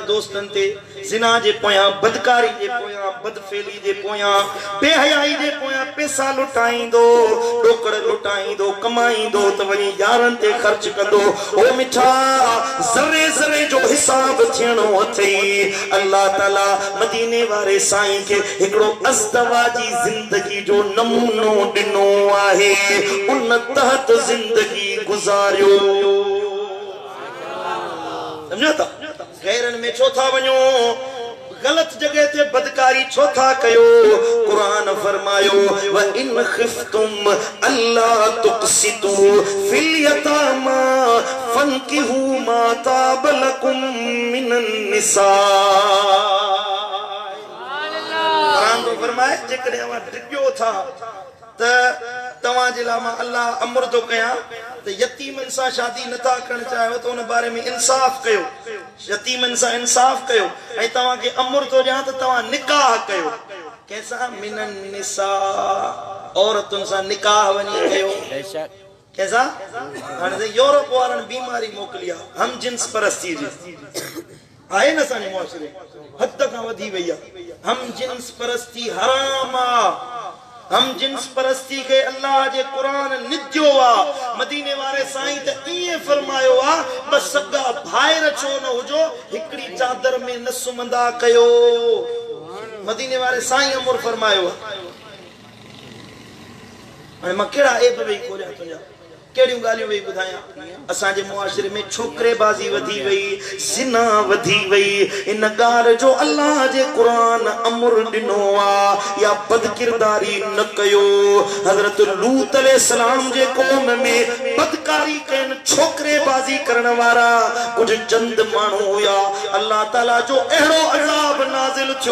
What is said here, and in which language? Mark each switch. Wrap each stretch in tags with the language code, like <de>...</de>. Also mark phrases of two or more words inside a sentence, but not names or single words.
<sd>दोस्तनि ते जिना जे पोयां बदकारी जे पोयां बदफेली जे पोयां बेहयाई जे पोयां पैसा लुटाईंदो डोकड़ लुटाईंदो कमाईंदो त वरी यारनि ते खर्च कंदो ओ मिठा ज़रे ज़रे जो हिसाब थियणो अथई अल्लाह ताला मदीने वारे साईं के हिकड़ो अज़दवा जी जिंदगी जो नमूनो ॾिनो आहे उन तहत जिंदगी गुजारियो समझो था गैरन में छो था वञो गलत जगह ते बदकारी छो था कयो कुरान फरमायो</sd> <ar>وإن خفتم ألا تقسطوا في اليتامى فانكحوا ما طاب لكم من النساء</ar> <sd>कुरान तो फरमाए जेकॾहिं अवां डिॼो था त तवां जे लाइ मां अल्लाह अमर तो कया त यतीमन सां शादी नथा करण चाहियो त उन बारे में इंसाफ कयो यतीमन सां इंसाफ कयो ऐं तवां के अमर तो ॾियां त तवां निकाह कयो कैसा</sd> <ar>من النساء</ar> <sd>औरतुनि सां निकाह वञी कयो कैसा हाणे यूरोप वारनि बीमारी मोकिली आहे हम जिन्स परस्ती जी आहे न असांजे मुआशरे हद खां वधी वई आहे हम जिन्स परस्ती हराम आहे हम जिन्स परस्ती के अल्लाह जे कुरान निद्यो आ मदीने वारे साईं त इए फरमायो आ बस सगा भाइर छो न हुजो हिकड़ी चादर में न सुमंदा कयो मदीने वारे साईं अमर फरमायो हाणे मां केड़ा ऐब वेई खोलिया तुंहिंजा केड़ियूं ॻाल्हियूं वेई ॿुधायां असांजे मुआशरे में छोकरेबाज़ी वधी वई ज़िना वधी वई इन ॻाल्हि जो अल्लाह जे कुरान अमर ॾिनो आ या बदकिरदारी न कयो हज़रत लूत अलैहिस्सलाम जे क़ौम में बदकारी कयन छोकरेबाज़ी करण वारा कुछ चंद माण्हू हुया अल्लाह ताला जो अहिड़ो अज़ाब नाज़िल</sd>